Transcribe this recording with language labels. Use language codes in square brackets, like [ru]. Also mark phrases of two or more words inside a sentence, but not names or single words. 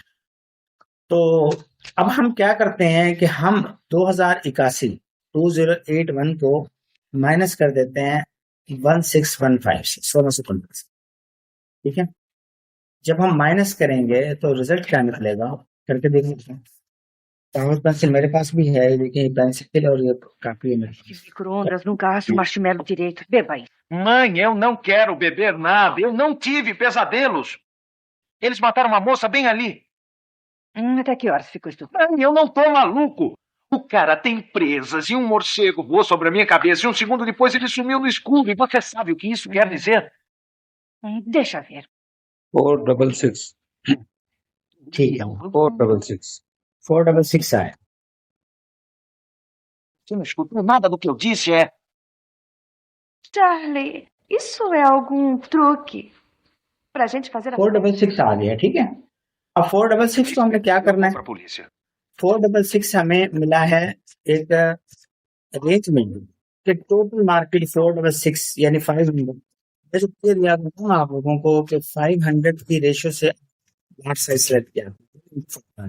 [hi] तो अब हम क्या करते हैं कि हम 2081 को माइनस कर देते हैं 1615 से, 1615 से, ठीक है। जब हम माइनस करेंगे तो रिजल्ट क्या निकलेगा, करके देख लेते हैं। कागज पेंसिल मेरे पास भी है, देखिए पेंसिल और ये काफी है मेरे पास। [pt] Micro-ondas, nunca acho o marshmallow direito. Beba aí. Mãe, eu não quero beber nada. Eu não tive pesadelos. Eles mataram uma moça bem ali. Até que horas ficou isso? Mãe, eu não tô maluco. O cara tem presas e um morcego voou sobre a minha cabeça e um segundo depois ele sumiu no escuro. E você sabe o que isso quer dizer? Deixa ver. [hi] 466. ठीक है, 466. 466 आया। [pt] Você não escutou nada do que eu disse, é? Charlie, isso é algum truque pra gente fazer a [hi] 466 आ गया, ठीक है। अब 466 को हमें क्या करना है, [pt] Pra polícia. [hi] 466 हमें मिला है एक रेंज में कि [en] total market [hi] 466 यानी 500। मैं जो क्लियर याद रखूँ आप लोगों को कि 500 की रेशियो से [en] large size select [hi] किया।